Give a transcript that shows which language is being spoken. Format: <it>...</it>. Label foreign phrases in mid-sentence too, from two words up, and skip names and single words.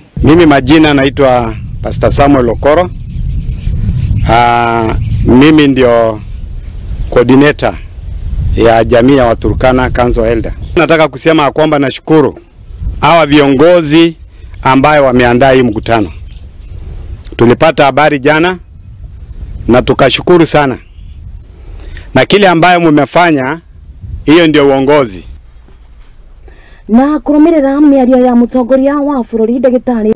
<sw>Mimi majina naitwa Pastor Samuel Okoro. Mimi ndio coordinator ya jamii ya Waturkana</sw> <en>Council Elder.</en> <sw>Nataka kusema kwamba nashukuru hawa viongozi ambao wameandaa hii mkutano. Tulipata habari jana na tukashukuru sana. Na kile ambayo mmefanya, hiyo ndio uongozi.</sw> <ki>Na kurumirira miario ya mutongoria wa bururi Ndagĩtarĩ</ki>